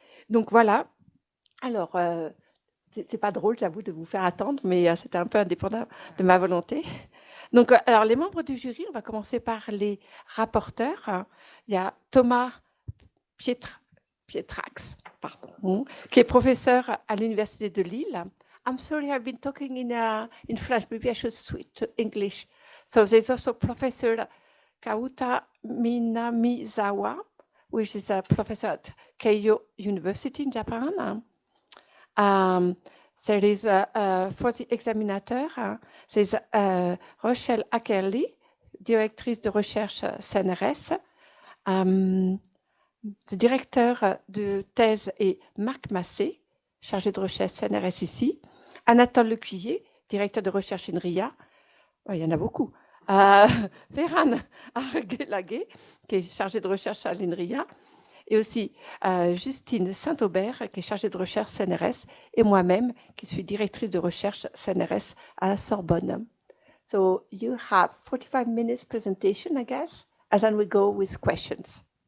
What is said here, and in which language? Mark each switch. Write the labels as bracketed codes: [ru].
[fr] Donc voilà, alors c'est pas drôle, j'avoue, de vous faire attendre, mais c'était un peu indépendant de ma volonté. Donc alors les membres du jury, on va commencer par les rapporteurs. Il y a Thomas Pietrax, qui est professeur à l'Université de Lille. [en] I'm sorry, I've been talking in French. Maybe I should switch to English. So there's also Professor Kauta Minamizawa, which is a professor at Keio University in Japan. There is for the examinateur, there's Rochelle Ackerley, [fr] directrice de recherche CNRS. Le directeur de thèse est Marc Massé, chargé de recherche CNRS ici. Anatole Lecuyer, directeur de recherche INRIA. Il y en a beaucoup. Ferran Arguelaguet, qui est chargé de recherche à l'INRIA. Et aussi Justine Saint-Aubert, qui est chargée de recherche CNRS. Et moi-même, qui suis directrice de recherche CNRS à la Sorbonne. [en] So you have 45 minutes presentation, I guess, and then we go with questions.